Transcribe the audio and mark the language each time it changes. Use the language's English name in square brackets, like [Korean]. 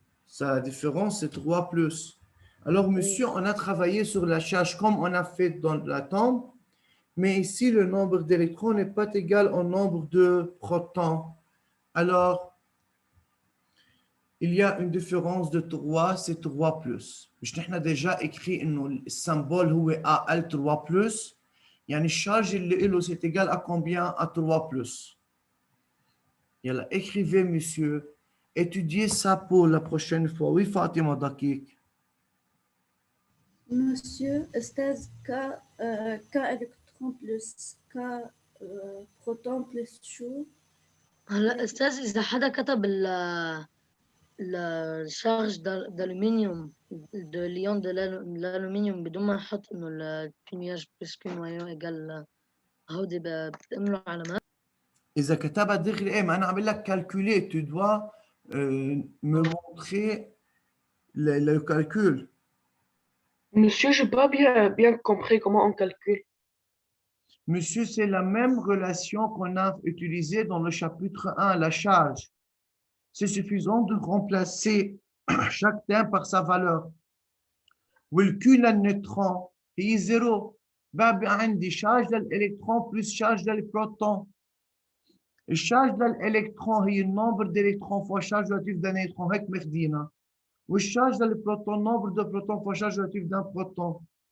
[French] ça, la différence, c'est 3 plus. Alors, monsieur, on a travaillé sur la charge comme on a fait dans l'atome, mais ici, le nombre d'électrons n'est pas égal au nombre de protons. Alors, il y a une différence de 3, c'est 3 plus. [Arabic] مش نحن [French] déjà écrit [Arabic] إنه السمبول هو AL 3 plus. يعني الشارج اللي له [French] c'est égal à combien? À 3 plus. يلا écrivez monsieur. Étudiez ça pour la prochaine fois. Oui, Fatima Dakik. Monsieur, أستاذ K électron plus K proton plus شو؟ [Arabic] هلا أستاذ إذا حدا كتب الشارج [French] d'aluminium de l'ion de l'aluminium [Arabic] بدون ما يحط إنه الكيمياج بلس كيو نويو إيجال هودي بتأملوا علامات. إذا كتبها دغري إيه ما أنا عم بقول لك calculer. [French] Tu dois me montrer le calcul. Monsieur, je n'ai pas bien compris comment on calcule. Monsieur, c'est la même relation qu'on a utilisée dans le chapitre 1, la charge. C'est suffisant de remplacer chaque terme par sa valeur. [Arabic] والQ للنيوترون هي 0. بقى عندي شارج للإلكترون بلس شارج للبروتون. الشارج للإلكترون هي النمبر d'électrons [French] fois charge relative d'un électron [Arabic] هيك ماخدينها. والشارج للبروتون نمبر دو بروتون [French] fois charge relative d'un [Arabic] بروتون.